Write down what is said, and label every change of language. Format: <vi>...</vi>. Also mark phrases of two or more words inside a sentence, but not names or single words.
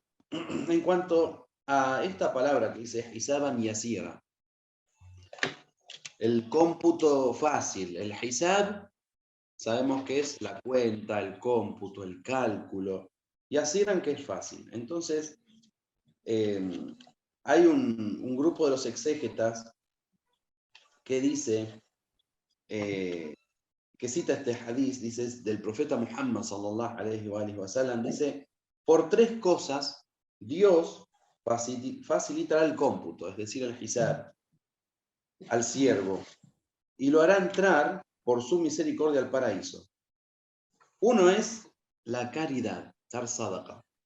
<es>En cuanto a esta palabra que dice hisaban y asira, el cómputo fácil, el hisab, sabemos que es la cuenta, el cómputo, el cálculo, y asiran que es fácil. Entonces, hay un grupo de los exégetas que dice, que cita este hadiz, dice, del profeta Muhammad</es> <ar>صلى الله عليه وسلم,</ar> <es>dice, por tres cosas Dios facilitará el cómputo, es decir, el hisab, al siervo, y lo hará entrar por su misericordia al paraíso. Uno es la caridad, dar sadaqa.</es>